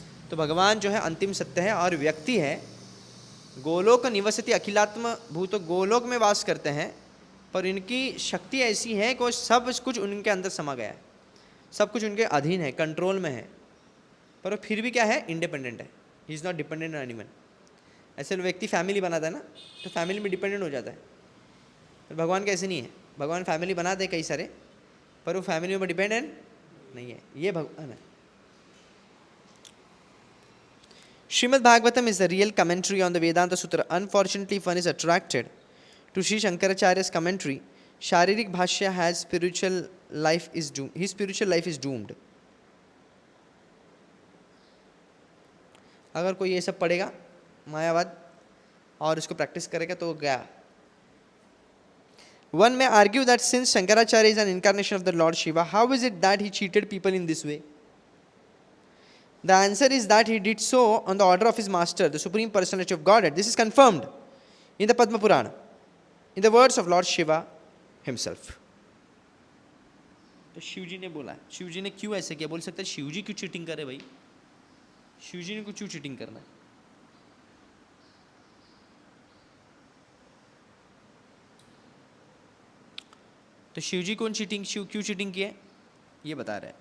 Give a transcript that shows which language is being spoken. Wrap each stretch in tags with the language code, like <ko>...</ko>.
<hi>तो भगवान जो है अंतिम सत्य है और व्यक्ति है.</hi> <sa>गोलोक निवसति अखिलात्म भूत,</sa> <hi>गोलोक में वास करते हैं पर इनकी शक्ति ऐसी है कि सब कुछ उनके अंदर समा गया है, सब कुछ उनके अधीन है, कंट्रोल में है, पर वो फिर भी क्या है, इंडिपेंडेंट है.</hi> <en>He is not dependent on anyone.</en> <hi>ऐसे फैमिली फैमिली बनाता है ना, तो फैमिली में डिपेंडेंट हो जाता है. पर भगवान कैसे नहीं है, भगवान फैमिली बना दे कई सारे, पर वो फैमिली में डिपेंडेंट नहीं है. ये भगवान है.</hi> <en>Srimad Bhagavatam is the real commentary on the Vedanta Sutra. Unfortunately, if one is attracted to Sri Shankaracharya's commentary, Sharirik Bhashya has spiritual life is doomed. His spiritual life is doomed.</en> <hi>अगर कोई ये सब पढ़ेगा मायावाद और इसको practice करेगा तो गया.</hi> <en>One may argue that since Shankaracharya is an incarnation of the Lord Shiva, how is it that he cheated people in this way? The answer is that he did so on the order of his master, the Supreme Personality of Godhead. This is confirmed in the Padma Purana, in the words of Lord Shiva himself.</en> <hi>तो शिव जी ने बोला, शिव जी ने क्यों ऐसे किया? बोल सकते हैं शिव जी क्यों चीटिंग करे भाई? शिव जी ने क्यों चीटिंग करना है? तो शिव जी कौन चीटिंग, शिव क्यों चीटिंग किए ये बता रहे हैं.</hi>